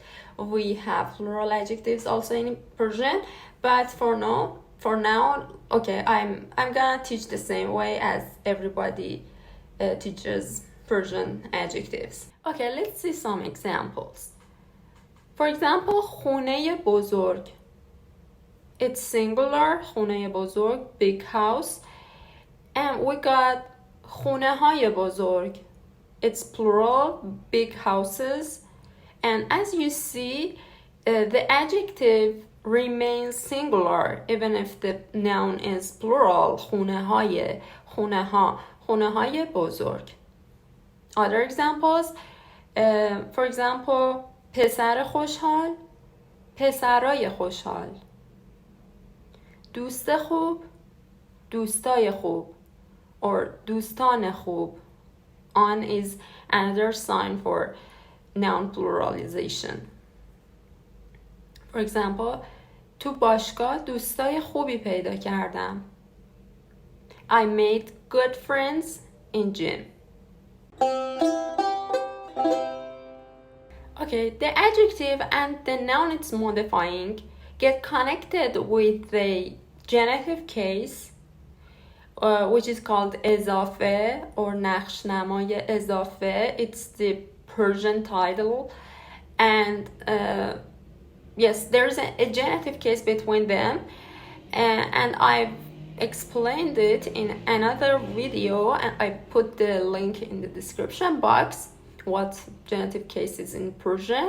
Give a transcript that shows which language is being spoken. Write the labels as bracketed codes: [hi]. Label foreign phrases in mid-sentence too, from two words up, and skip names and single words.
[en] We have plural adjectives also in Persian, but for now, okay, I'm gonna teach the same way as everybody teaches Persian adjectives. Okay, let's see some examples. For example, [fa] خونه بزرگ. [en] It's singular, [fa] خونه بزرگ, [en] big house. And we got [fa] خونه های بزرگ. [en] It's plural, big houses. And as you see, the adjective remains singular even if the noun is plural. [fa] خونه های, خونه ها, خونه های بزرگ. [en] Other examples, for example, [fa] پسر خوشحال, پسرای خوشحال. دوست خوب, دوستای خوب, or دوستان خوب. [en] On is another sign for noun pluralization. For example, [fa] تو باشگاه دوستای خوبی پیدا کردم. [en] I made good friends in gym. Okay, the adjective and the noun it's modifying get connected with the genitive case, which is called اضافه or [fa] نقش‌نمای اضافه. [en] It's the Persian title, and yes, there's a genitive case between them, and I've explained it in another video, and I put the link in the description box what genitive case is in Persian.